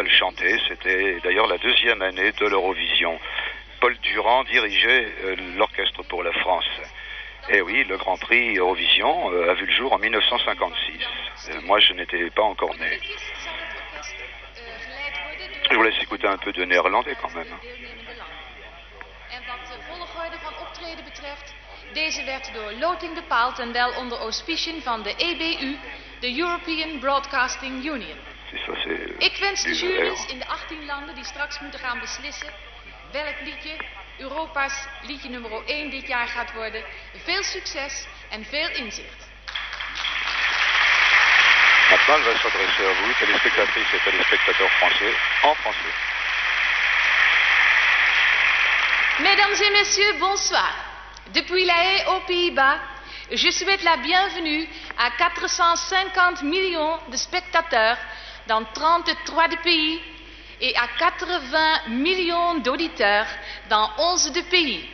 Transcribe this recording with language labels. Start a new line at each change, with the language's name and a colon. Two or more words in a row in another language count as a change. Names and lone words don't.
French: Elle chantait, c'était d'ailleurs la 2e année de l'Eurovision. Paul Durand dirigeait l'orchestre pour la France. Et oui, le Grand Prix Eurovision a vu le jour en 1956. Moi, je n'étais pas encore né. Je vous laisse écouter un peu de néerlandais quand même.
Dutch: Deze werd door loting bepaald en wel onder auspiciën van de EBU, de European Broadcasting Union. Ik wens de juries in de 18 landen die straks moeten gaan beslissen welk liedje Europa's liedje nummer 1 dit jaar gaat worden, veel succes en veel inzicht.
French: Maintenant, elle va s'adresser à vous, téléspectatrices et téléspectateurs français, en français. Mesdames et messieurs, bonsoir. Depuis La Haye aux Pays-Bas, je souhaite la bienvenue à 450 millions de spectateurs dans 33 pays et à 80 millions d'auditeurs dans 11 pays.